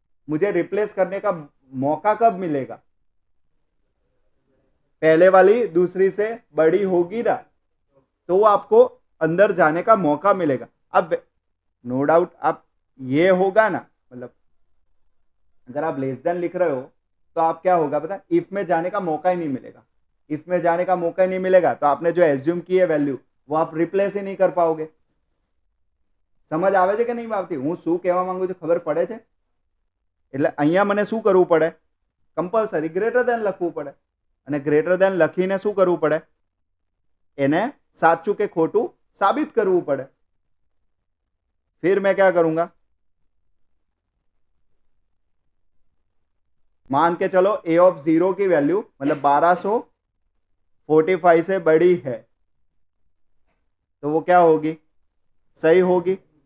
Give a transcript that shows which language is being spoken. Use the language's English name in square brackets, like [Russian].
[Hindi] मुझे रिप्लेस करने का मौका कब मिलेगा, पहले वाली दूसरी से बड़ी होगी ना, तो आपको अंदर जाने का मौका मिलेगा। अब नो डाउट आप ये होगा ना, मतलब अगर आप लेस देन लिख रहे हो तो आप क्या होगा पता है, इफ में जाने का मौका ही नहीं मिलेगा। इफ में जाने का मौका ही नहीं मिलेगा तो आपने जो एज्यूम की है वैल्यू वो आप रिप्लेस ही नहीं कर पाओगे। समझ [Gujarati] આવે છે કે નહીં આવતી, હું શું કહેવા માંગુ છું ખબર પડે છે? એટલે અહીંયા મને શું કરવું પડે, કમ્પલસરી ગ્રેટર દેન લખવું પડે, અને ગ્રેટર દેન લખીને શું કરવું પડે, એને સાચું કે ખોટું સાબિત કરવું પડે। [Hindi] फिर मैं क्या करूंगा, मान के चलो ए ऑफ 0 की वैल्यू मतलब 1245 से बड़ी है, तो वो क्या होगी, सही होगी।